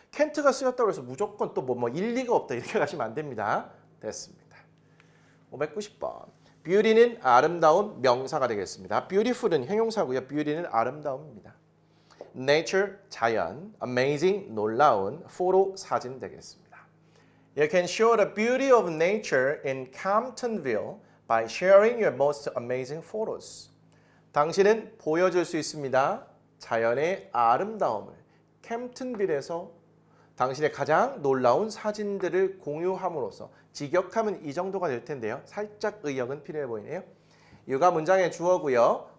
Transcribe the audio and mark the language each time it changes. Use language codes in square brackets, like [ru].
[ko] can't가 쓰였다고 해서 무조건 또 뭐 일리가 없다 이렇게 가시면 안 됩니다. 됐습니다. 590번. beauty는 아름다운 명사가 되겠습니다. beautiful은 형용사고요. beauty는 아름다움입니다. nature, 자연, amazing, 놀라운, photo, 사진 되겠습니다. [en] You can show the beauty of nature in Camptonville by sharing your most amazing photos. [ko] 당신은 보여줄 수 있습니다. 자연의 아름다움을 캠튼빌에서 당신의 가장 놀라운 사진들을 공유함으로써 직역하면 이 정도가 될 텐데요. 살짝 의역은 필요해 보이네요. 유가 문장의 주어고요.